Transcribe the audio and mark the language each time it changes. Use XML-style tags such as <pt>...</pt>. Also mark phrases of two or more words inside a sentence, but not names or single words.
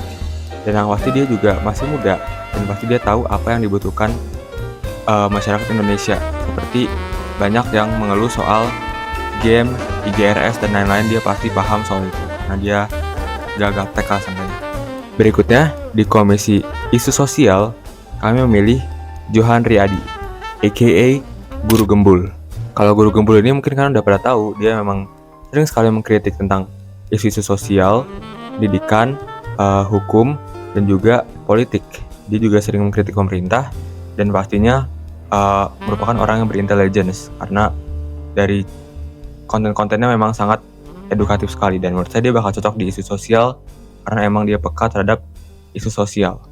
<id>Dan yang pasti dia juga masih muda, dan pasti dia tahu apa yang dibutuhkan masyarakat Indonesia. Seperti banyak yang mengeluh soal game, IGRS, dan lain-lain, dia pasti paham soal itu. Nah, dia gagap TK sangkanya. Berikutnya, di Komisi Isu Sosial, kami memilih Johan Riyadi, a.k.a. Guru Gembul. Kalau Guru Gembul ini mungkin kalian udah pada tahu, dia memang sering sekali mengkritik tentang isu-isu sosial, pendidikan, hukum, dan juga politik. Dia juga sering mengkritik pemerintah, dan pastinya merupakan orang yang berintelligence, karena dari konten-kontennya memang sangat edukatif sekali, dan menurut saya dia bakal cocok di isu sosial karena emang dia peka terhadap isu sosial.</id>